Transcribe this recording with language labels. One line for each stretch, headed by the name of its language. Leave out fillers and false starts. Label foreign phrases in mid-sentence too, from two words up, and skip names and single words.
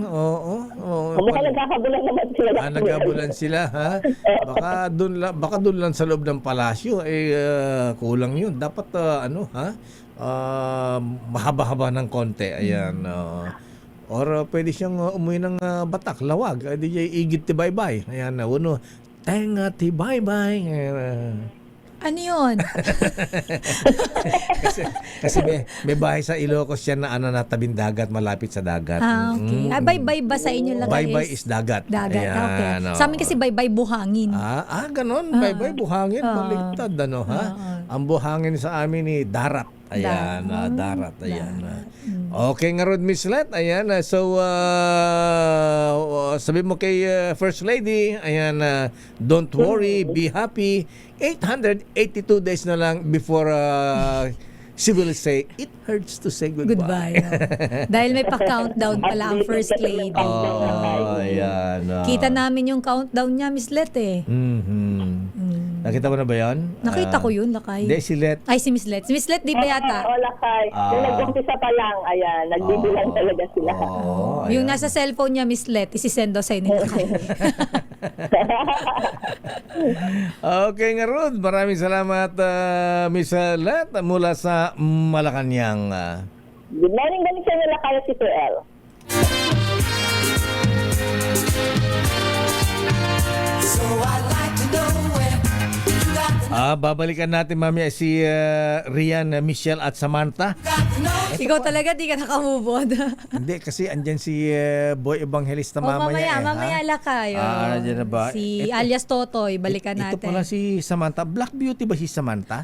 Filipino: Oo. Mukhang nagkakabulan naman sila. Nagkabulan sila, ha? Baka doon lang sa loob ng palasyo, kulang yun. Dapat, mahaba-haba ng konti. Ayan. Or pwede siyang umuwi ng Batak, Lawag. DJ Igit Tibaybay. Ayan, uno. Tenga Tibaybay. Ano yun? kasi may bahay sa Ilocos yan na na tabing dagat, malapit sa dagat. Okay. Bye-bye ba sa inyo lang? Bye-bye is dagat. Dagat, Ayan, okay. Sa amin kasi bye-bye buhangin. Ganon. Bye-bye buhangin. Baliktad, Ang buhangin sa amin ni darat. Ayan, darat. Ayan. Okay nga Rod, Miss Let. Ayan, so sabi mo kay First Lady, ayan,
English: don't worry, be happy. 882 days
Filipino: na lang
English: before she will say, it hurts to say goodbye. Goodbye.
Filipino: Dahil may pa-countdown pala ang First Lady. Ayan. Kita namin yung countdown niya, Miss Let eh. Nakita mo na ba yan? Nakita ko yun, lakay. Hindi, si Let. Ay, si Miss Let. Si Miss Let, di ba yata? lakay. Yung nag-umpisa pa lang, ayan, nagbibilang talaga sila. Yung nasa cellphone niya, Miss Let, isisendo sa'yo ni lakay. Okay nga Rod, maraming salamat Miss Let mula sa Malacanang.
English: Good morning,
Filipino: balik sa inyo lakay si PL.
English: So I'd like to know where you got the
Filipino: Babalikan natin mamaya si Rian, Michelle at Samantha. Ikaw talaga, di ka nakamove on. Hindi, kasi andyan si Boy Evangelista mamaya. Mamaya lakay. Andyan na ba? Si alias Totoy, balikan Ito natin. pala si Samantha. Black Beauty ba si Samantha?